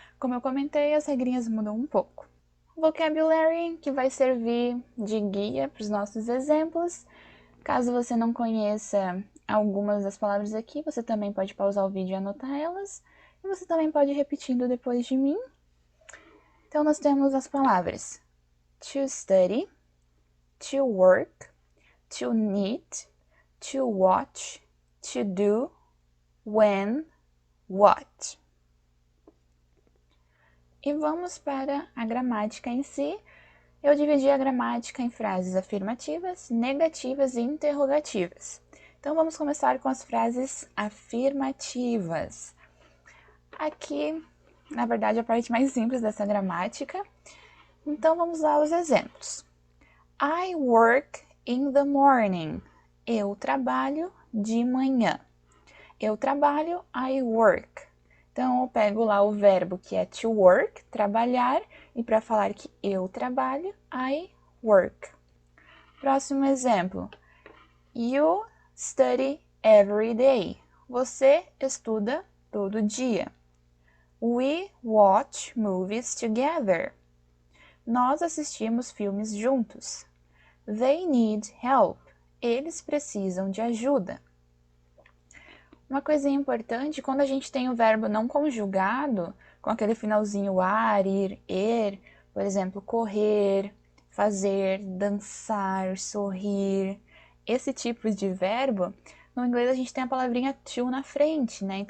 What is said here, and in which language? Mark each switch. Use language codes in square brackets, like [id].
[pt] Como eu comentei, as regrinhas mudam um pouco. Vocabulary, que vai servir de guia para os nossos exemplos. Caso você não conheça algumas das palavras aqui, você também pode pausar o vídeo e anotar elas. E você também pode ir repetindo depois de mim. Então, nós temos as palavras [en] to study, to work, to knit, to watch, to do, when, what. [pt] E vamos para a gramática em si. Eu dividi a gramática em frases afirmativas, negativas e interrogativas. Então vamos começar com as frases afirmativas. Aqui, na verdade, a parte mais simples dessa gramática. Então vamos lá aos exemplos. [en] I work in the morning. [pt] Eu trabalho de manhã. Eu trabalho, [en] I work. [pt] Então, eu pego lá o verbo que é to work, trabalhar, e para falar que eu trabalho, [en] I work. [pt] Próximo exemplo. [en] You study every day. [pt] Você estuda todo dia. [en] We watch movies together. [pt] Nós assistimos filmes juntos. [en] They need help. [pt] Eles precisam de ajuda. Uma coisinha importante, quando a gente tem o verbo não conjugado, com aquele finalzinho ar, ir, er, por exemplo, correr, fazer, dançar, sorrir, esse tipo de verbo, no inglês a gente tem a palavrinha to na frente, né?